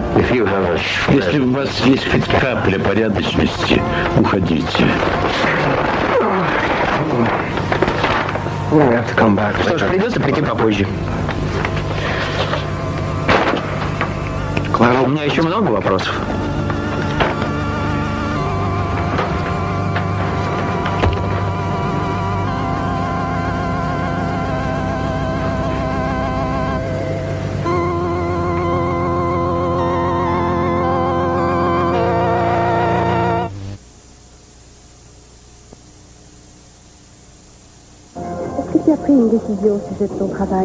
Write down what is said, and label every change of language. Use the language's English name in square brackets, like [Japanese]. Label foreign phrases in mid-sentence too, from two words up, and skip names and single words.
[Russian] Если у вас есть хоть капля порядочности, уходите. Что ж, придется прийти попозже. У меня еще много вопросов. [French] Tu as pris une décision au sujet de ton travail.